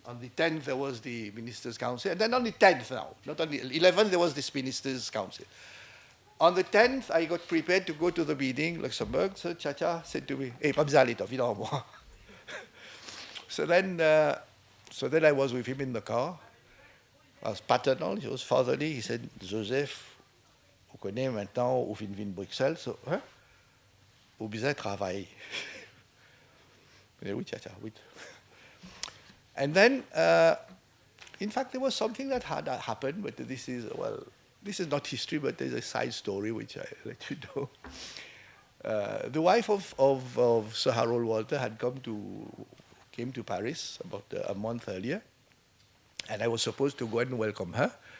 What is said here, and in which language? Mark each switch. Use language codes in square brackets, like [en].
[en] On the 10th, there was the Ministers' Council. And then on the 10th now, not on the 11th, there was this Ministers' Council. On the 10th, I got prepared to go to the meeting, Luxembourg. So Chacha said to me, "Hey, Pabzalito, finalement." So then I was with him in the car. I was paternal, he was fatherly. [fr] He said, "Joseph, vous connaissez maintenant, au fin de Bruxelles, so, hein? Vous besoin travailler." Oui, Chacha, oui. [en] And then, in fact, there was something that had happened, but this is not history, but there's a side story which I let you know. The wife of Sir Harold Walter had came to Paris about a month earlier, and I was supposed to go and welcome her.